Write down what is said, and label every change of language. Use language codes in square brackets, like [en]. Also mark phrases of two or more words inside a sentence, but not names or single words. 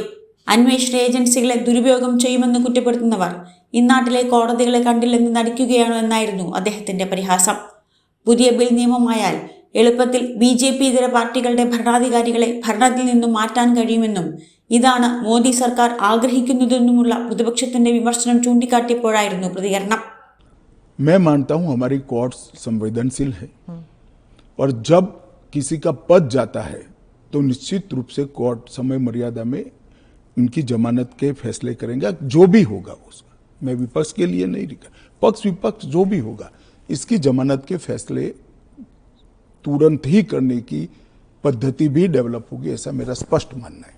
[ml] അന്വേഷണ ഏജൻസികളെ ദുരുപയോഗം ചെയ്യുമെന്ന് കുറ്റപ്പെടുത്തുന്നവർ ഇന്നാട്ടിലെ കോടതികളെ കണ്ടില്ലെന്ന് നടിക്കുകയാണോ എന്നായിരുന്നു അദ്ദേഹത്തിന്റെ പരിഹാസം. പുതിയ ബിൽ നിയമമായാൽ എളുപ്പത്തിൽ BJP ഇതര പാർട്ടികളുടെ ഭരണാധികാരികളെ ഭരണത്തിൽ നിന്നും മാറ്റാൻ കഴിയുമെന്നും ഇതാണ് മോദി സർക്കാർ ആഗ്രഹിക്കുന്നതെന്നുമുള്ള പ്രതിപക്ഷത്തിന്റെ വിമർശനം ചൂണ്ടിക്കാട്ടിയപ്പോഴായിരുന്നു പ്രതികരണം. [hi] मैं मानता हूं हमारी कोर्ट्स संवेदनशील है और जब किसी का पद जाता है तो निश्चित रूप से कोर्ट समय मर्यादा में इनकी जमानत के फैसले करेंगे, जो भी होगा उसका। मैं विपक्ष के लिए नहीं लिखा, पक्ष विपक्ष जो भी होगा इसकी जमानत के फैसले तुरंत ही करने की पद्धति भी डेवलप होगी, ऐसा मेरा स्पष्ट मानना है।